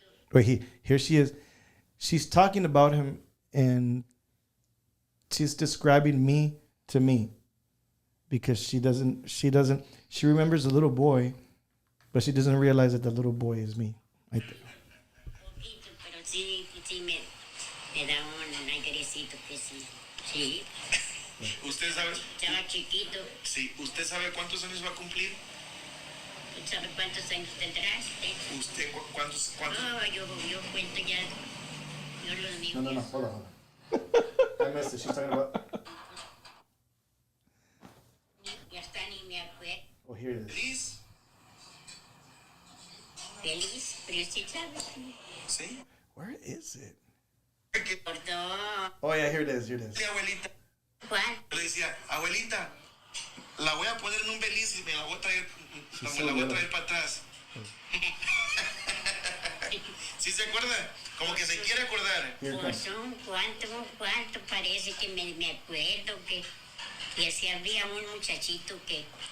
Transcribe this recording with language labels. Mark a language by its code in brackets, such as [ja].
[en] But here she is. She's talking about him, and she's describing me to me, because she remembers the little boy, but she doesn't realize that the little boy is me. [es] Poquito, pero sí, sí me da un airecito que sí. Sí, ¿Usted sabe? estaba chiquito. Sí, ¿usted sabe cuántos años va a cumplir? ¿Tú sabes cuántos años tendrás? ¿Usted cuántos? No, yo cuento ya. Yo los míos. [en] No, hold on. I missed it. She's talking about. [es] Ya está, ni me acuerdo. [en] Oh, here it is. [es] ¿Feliz? Feliz, pero sí sabes. Sí. [en] Where is it? [es] Perdón. [en] Oh yeah, here it is. Here it is. [es] Sí, abuelita. Juan, Yo le decía, abuelita, la voy a poner en un beliz y me la voy a traer, para atrás. ¿Sí se acuerda? Como que se quiere acordar. [en] Here it [es] pues [en] comes. [es] cuánto parece que me acuerdo que así había un muchachito que